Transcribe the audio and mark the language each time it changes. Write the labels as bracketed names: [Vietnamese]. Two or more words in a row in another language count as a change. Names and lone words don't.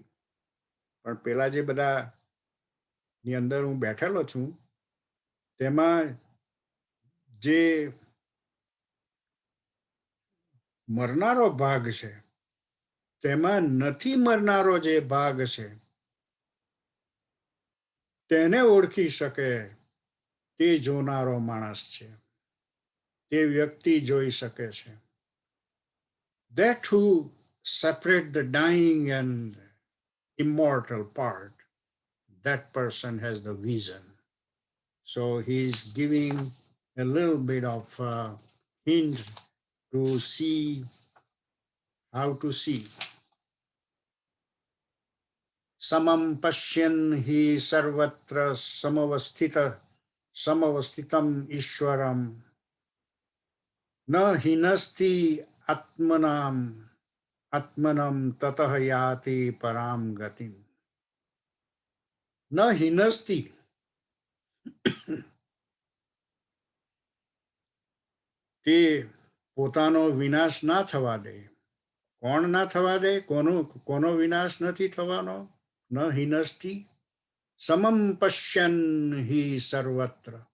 [Gujarati] પણ પેલા જે બધા ની અંદર હું બેઠેલો છું તેમાં જે મરનારો ભાગ છે, તેમાં નથી મરનારો જે ભાગ છે તેને ઓળખી શકે તે જોનારો માણસ છે, તે વ્યક્તિ જોઈ શકે છે. [English] That who separate the dying and immortal part, that person has the vision. So he's giving a little bit of hint to see how to see. [Sanskrit] समम् पश्यन् हि सर्वत्र समवस्थितम् ईश्वरम् न हिनस्ति आत्मानम् ततः याति पराम् गतिम्. न हिनस्ति. [Gujarati] તે પોતાનો વિનાશ ના થવા દે. કોણ ના થવા દે? કોનો વિનાશ નથી થવાનો? [Sanskrit] ન હિનસ્તિ સમમ પશ્યન હિ સર્વત્ર.